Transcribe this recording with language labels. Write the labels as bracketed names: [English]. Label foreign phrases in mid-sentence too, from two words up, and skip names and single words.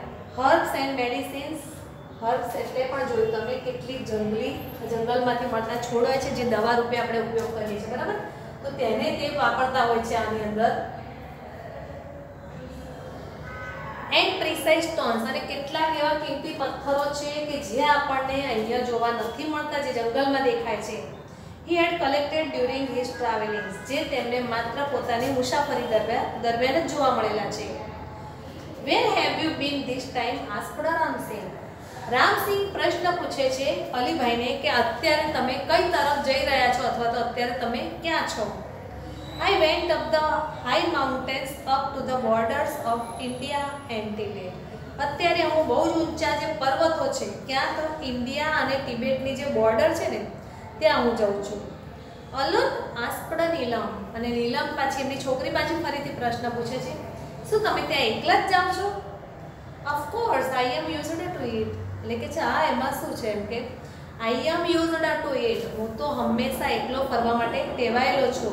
[English] herbs and medicines, [Gujarati] હર્બ્સ એટલે પણ જોયું તમે કેટલી જંગલમાંથી મળતા છોડ હોય છે જે દવા રૂપે આપણે ઉપયોગ કરીએ છીએ, બરાબર? તો તેને તે વાપરતા હોય છે આની અંદર. [English] and precise stones, [Gujarati] અને કેટલાક એવા કિંમતી પથ્થરો છે કે જે આપણને અહીંયા જોવા નથી મળતા, જે જંગલમાં દેખાય છે. [English] He had collected during his travelings, [Gujarati] જે તેમને માત્ર પોતાની મુસાફરી દરમિયાન જ જોવા મળેલા છે. [English] Where have you been this time? asked રામસિંહ. [Gujarati] રામસિંહ પ્રશ્ન પૂછે છે અલીભાઈને કે અત્યારે તમે કઈ તરફ જઈ રહ્યા છો અથવા તો અત્યારે તમે ક્યાં છો? [English] I went up the high mountains up to the borders of India and Tibet. [Gujarati] અત્યારે હું બહુ જ ઊંચા જે પર્વતો છે ક્યાં તો ઇન્ડિયા અને તિબેટની જે બોર્ડર છે ને ત્યાં હું જાઉં છું. [English] alone asked [Gujarati] નીલમ, અને નીલમ પાછી એમની છોકરી પાછી ફરીથી પ્રશ્ન પૂછે છે શું તમે ત્યાં એકલા જ જાઓ છો? [English] of course I am used to it, [Gujarati] એટલે કે છે હા એમાં શું છે એમ કે [English] I am used to it, [Gujarati] હું તો હંમેશા એકલો ફરવા માટે ટેવાયેલો છું.